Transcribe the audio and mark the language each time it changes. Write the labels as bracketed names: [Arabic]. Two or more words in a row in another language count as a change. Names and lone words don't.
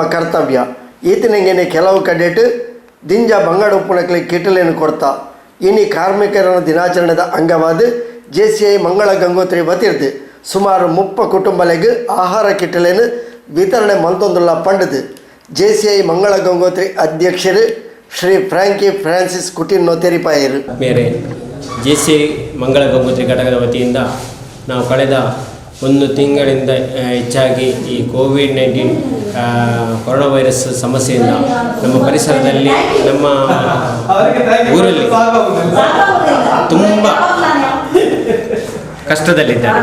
[Tulu] ಕರ್ತವ್ಯ ಈತನಂಗೆನೆ ಕೆಲವು ಕಡೆಟ್ ದಿಂಜ ಬಂಗಾಡ ಉಪ್ಪುನಕ್ಲೆ ಕಿಟಲೇನು ಕೊಡ್ತಾ ಇನಿ ಕಾರ್ಮಿಕರ ದಿನಾಚರಣೆದ ಅಂಗವಾದ ಜೆಸಿಐ ಮಂಗಳ ಗಂಗೋತ್ರಿ ವತಿರ್ದು ಸುಮಾರು 30 ಕುಟುಂಬಲೆಗೆ ಆಹಾರ ಕಿಟಲೇನು ವಿತರಣೆ ಮಂತೊಂದುಲ್ಲ ಪಂಡದು ಜೆಸಿಐ ಮಂಗಳ ಗಂಗೋತ್ರಿ ಅಧ್ಯಕ್ಷರು ಶ್ರೀ ಫ್ರಾಂಕಿ ಫ್ರಾನ್ಸಿಸ್ ಕುಟಿನ್ ತೆರಿಪಾಯರು. [Kannada] ಬೇರೆ ಜೆಸಿಐ ಮಂಗಳ ಗಂಗೋತ್ರಿ ಘಟಕದ ವತಿಯಿಂದ ನಾವು ಕಳೆದ 1 ತಿಂಗಳಿಂದ ಹೆಚ್ಚಾಗಿ ಈ ಕೋವಿಡ್-19 ಕೊರೋನಾ ವೈರಸ್ ಸಮಸ್ಯೆಯಿಂದ ನಮ್ಮ ಪರಿಸರದಲ್ಲಿ ನಮ್ಮ ಊರಲ್ಲಿ ತುಂಬ ಕಷ್ಟದಲ್ಲಿದ್ದಾರೆ.